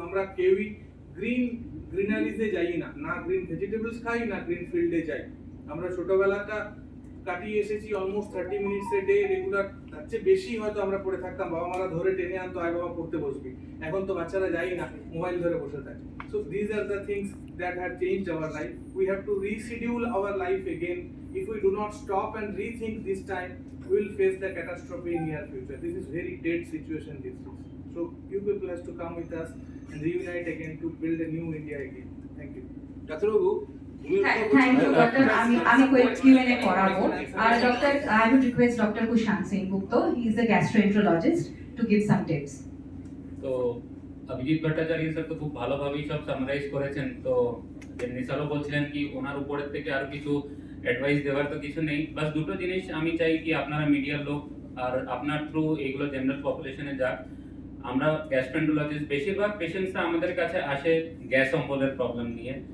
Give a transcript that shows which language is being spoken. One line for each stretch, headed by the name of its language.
Bangla: আমরা কেউই গ্রিনারিজে যাই না, না গ্রিন ভেজিটেবলস খাই, না গ্রিন ফিল্ডে যাই। আমরা ছোটবেলাটা কাটিয়ে এসেছি
English: almost 30 minutes a day regular,
Bangla: তার চেয়ে বেশি হয়তো আমরা পড়ে থাকতাম। বাবা মারা ধরে টেনে আনতো, আয় বাবা পড়তে বসবি। এখন তো বাচ্চারা যাই না, মোবাইল ধরে বসে থাকে।
English: So these are the things that have changed our life. We have to reschedule our life again. If we do not stop and rethink this time, we will face the catastrophe in near future. This is very dead situation these days. So you people has to come with us and reunite again to build a new India again. Thank you.
Bangla: ডাক্তারবাবু,
English: Thank you, Doctor.
Bangla: আমি Q&A করাবো।
English: Doctor, I would request Dr. Kushan Singh Gupta. He is a gastroenterologist to give some tips.
Bangla: তো Abhijit Bhattacharya sir তো খুব ভালোভাবেই সব summarise করেছেন। তো নিসারও বলছিলেন কি ওনার উপরের থেকে আরো কিছু অ্যাডভাইস দেওয়ার তো কিছু নেই। বাস দুটো জিনিস আমি চাই কি আপনারা মিডিয়ার লোক আর আপনার থ্রু এইগুলো জেনারেল পপুলেশনে যাক। আমরা গ্যাস্ট্রেন্টোলজিস্ট, বেশিরভাগ পেশেন্টসরা আমাদের কাছে আসে গ্যাস অম্বলের প্রবলেম নিয়ে।